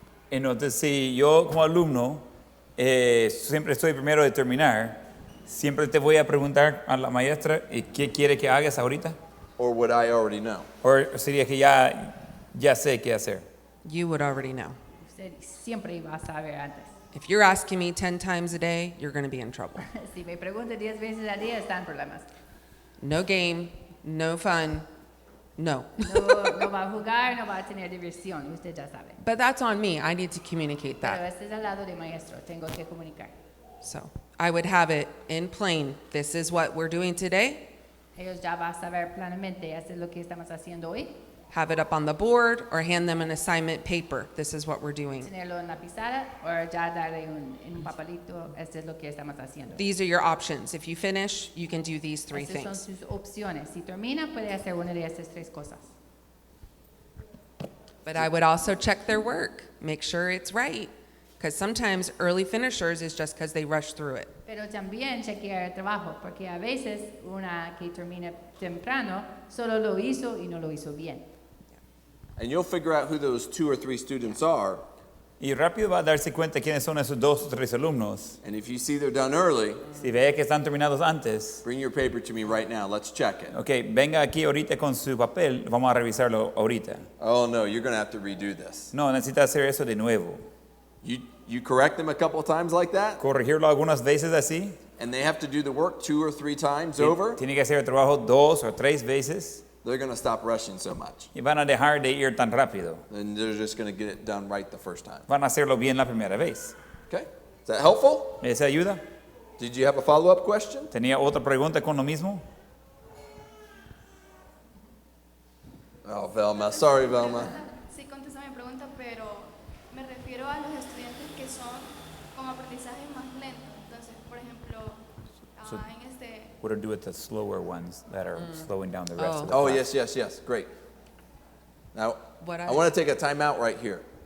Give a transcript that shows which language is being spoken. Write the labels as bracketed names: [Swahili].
[Spanish] Entonces, si yo como alumno siempre estoy primero de terminar, siempre te voy a preguntar a la maestra qué quiere que hagas ahorita. [English] Or would I already know? [Spanish] O sería que ya sé qué hacer. [English] You would already know. [Spanish] Usted siempre va a saber antes. [English] If you're asking me 10 times a day, you're going to be in trouble. [Spanish] Si me pregunta 10 veces al día, están problemas. [English] No game, no fun, no. [Spanish] No va a jugar, no va a tener diversión, usted ya sabe. [English] But that's on me. I need to communicate [Spanish] Pero [English] that. [Spanish] este es el lado de maestro, tengo que comunicar. [English] So I would have it in plain. This is what we're doing today. [Spanish] Ellos ya van a saber plenamente, esto es lo que estamos haciendo hoy. [English] Have it up on the board or hand them an assignment paper. This is what we're doing. [Spanish] Tenerlo en la pizarra o ya darle en un papelito, esto es lo que estamos haciendo. [English] These are your options. If you finish, you can do these 3 [Spanish] Estas son [English] things. [Spanish] sus opciones. Si termina, puede hacer una de estas 3 cosas. [English] But I would also check their work, make sure it's right. Because sometimes early finishers is just because they rush through it. [Spanish] Pero también chequear el trabajo, porque a veces una que termina temprano solo lo hizo y no lo hizo bien. [English] And you'll figure out who those 2 or 3 students are. [Spanish] Y rápido va a darse cuenta quiénes son esos 2 o 3 alumnos. [English] And if you see they're done early, [Spanish] Si ve que están terminados antes, [English] bring your paper to me right now. Let's check it. [Spanish] ok, venga aquí ahorita con su papel, vamos a revisarlo ahorita. [English] Oh no, you're going to have to redo this. [Spanish] No, necesita hacer eso de nuevo. [English] You correct them a couple of times like that, [Spanish] Corregirlo algunas veces así. [English] and they have to do the work 2 or 3 times over, [Spanish] Tiene que hacer el trabajo 2 o 3 veces [English] they're going to stop rushing so much. [Spanish] y van a dejar de ir tan rápido. [English] And they're just going to get it done right the first time. [Spanish] Van a hacerlo bien la primera vez. [English] Okay? Is that helpful? [Spanish] ¿Esa ayuda? [English] Did you have a follow-up question? [Spanish] ¿Tenía otra pregunta con lo mismo? [English] Oh, Velma. Sorry, Velma. [Spanish] Sí contesta mi pregunta, pero me refiero a los estudiantes que son con aprendizaje más lento. Entonces, por ejemplo, [English] So- [Spanish] en este... [English] What to do with the slower ones that are slowing down the rest Oh. of the Oh, class? yes. Great. Now, What I want to take a time out right here.